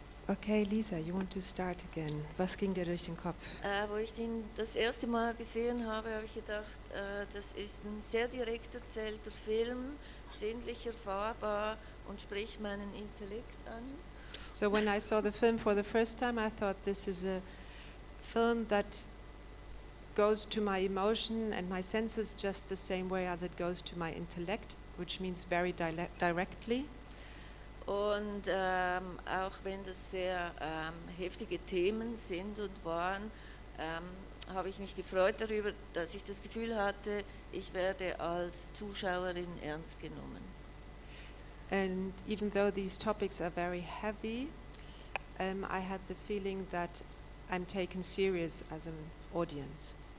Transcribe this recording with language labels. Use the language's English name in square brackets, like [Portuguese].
[English] Okay, Lisa, you want to start again. [German] Was ging dir durch den Kopf? Wo ich den das erste Mal gesehen habe, habe ich gedacht, das ist ein sehr direkt erzählter Film, sinnlich erfahrbar und spricht meinen Intellekt an. [English] So when I saw the film for the first time, I thought this is a film that goes to my emotion and my senses just the same way as it goes to my intellect, which means very directly. [German] Und auch wenn das sehr heftige Themen sind und waren, habe ich mich gefreut darüber, dass ich das Gefühl hatte, ich werde als Zuschauerin ernst genommen. [English] And even though these topics are very heavy, I had the feeling that I'm taken serious as an audience.